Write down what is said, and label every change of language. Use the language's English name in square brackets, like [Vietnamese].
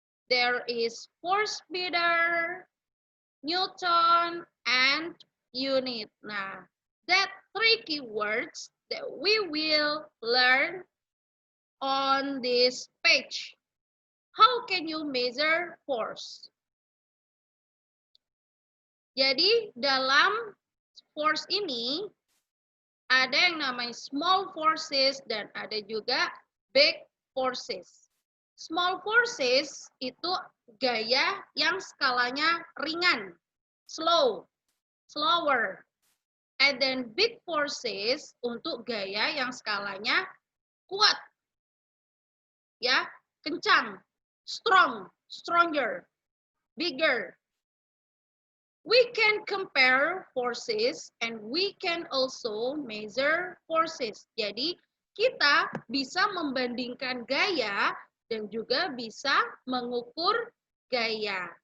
[English] There is force meter, newton, and unit. Nah, that 3 keywords that we will learn on this page. How can you measure force? [Indonesian] Jadi dalam force ini ada yang namanya small forces dan ada juga big forces. Small forces itu gaya yang skalanya ringan, slower. [English] And then [Indonesian] big forces untuk gaya yang skalanya kuat, ya, kencang, stronger, bigger. [English] We can compare forces and we can also measure forces. [Indonesian] Jadi kita bisa membandingkan gaya dan juga bisa mengukur gaya.